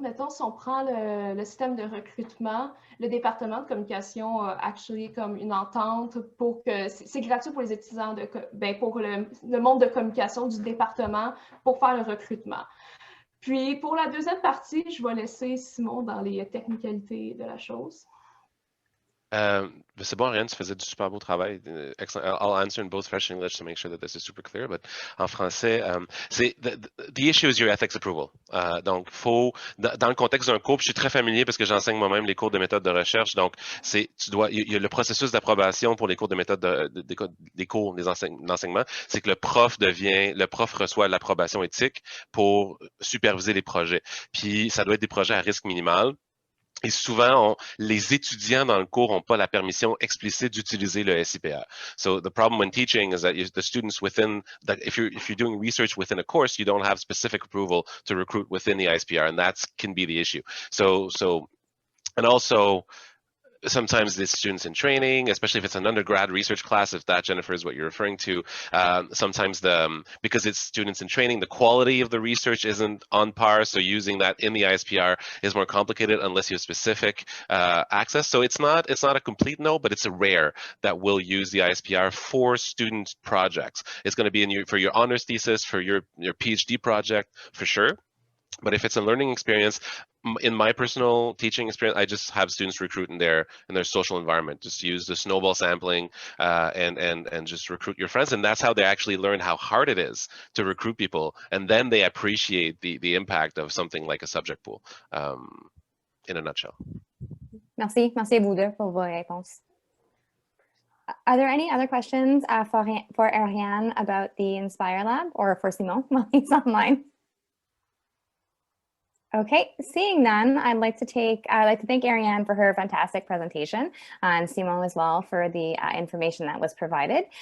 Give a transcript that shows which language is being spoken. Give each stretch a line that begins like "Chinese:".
French: Mettons, si on prend le système de recrutement, le département de communication a actually comme une entente pour que c'est gratuit pour les étudiants, pour le monde de communication du département pour faire le recrutement. Puis, pour la deuxième partie, je vais laisser Simon dans les technicalités de la chose. C'est bon, Ariane, tu faisais du super beau travail.
English: I'll answer in both French and English to make sure that this is super clear. But
French: en français,
English: the issue is your ethics approval.
French: Donc, dans le contexte d'un cours, je suis très familier parce que j'enseigne moi-même les cours de méthode de recherche. Donc, il y a le processus d'approbation pour les cours de méthode des cours d'enseignement. C'est que le prof reçoit l'approbation éthique pour superviser les projets. Puis, ça doit être des projets à risque minimal. Et souvent, les étudiants dans le cours n'ont pas la permission explicite d'utiliser le SIPR.
English: So the problem when teaching is that the students if you're doing research within a course, you don't have specific approval to recruit within the ISPR, and that can be the issue. And also, sometimes the students in training, especially if it's an undergrad research class, if that, Jennifer, is what you're referring to, sometimes because it's students in training, the quality of the research isn't on par, so using that in the ISPR is more complicated unless you have specific access. So it's not a complete no, but it's a rare that will use the ISPR for student projects. It's going to be for your honors thesis, for your PhD project, for sure. But if it's a learning experience, in my personal teaching experience, I just have students recruit in their social environment. Just use the snowball sampling and just recruit your friends. And that's how they actually learn how hard it is to recruit people. And then they appreciate the impact of something like a subject pool, in a nutshell.
French: Merci à vous deux pour vos réponses.
English: Are there any other questions for Ariane about the Inspire Lab or for Simon while he's online? Okay, seeing none, I'd like to thank Ariane for her fantastic presentation and Simon as well for the information that was provided.